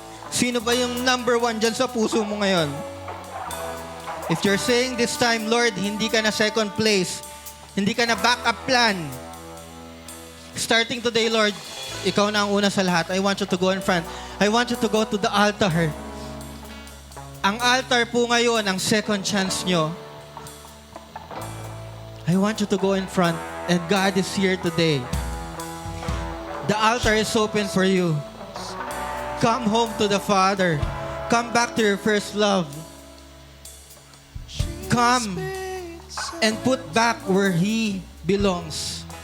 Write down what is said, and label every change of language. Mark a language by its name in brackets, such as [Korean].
[Filipino] Sino ba yung number 1 dyan sa puso mo ngayon? [English] If you're saying this time, [Filipino] Lord, hindi ka na second place, hindi ka na backup plan, starting today, Lord, ikaw na ang una sa lahat. [English] I want you to go in front. I want you to go to the altar. [Filipino] Ang altar po ngayon, ang second chance nyo. [English] I want you to go in front, and God is here today. The altar is open for you. Come home to the Father. Come back to your first love. Come and put back where He belongs.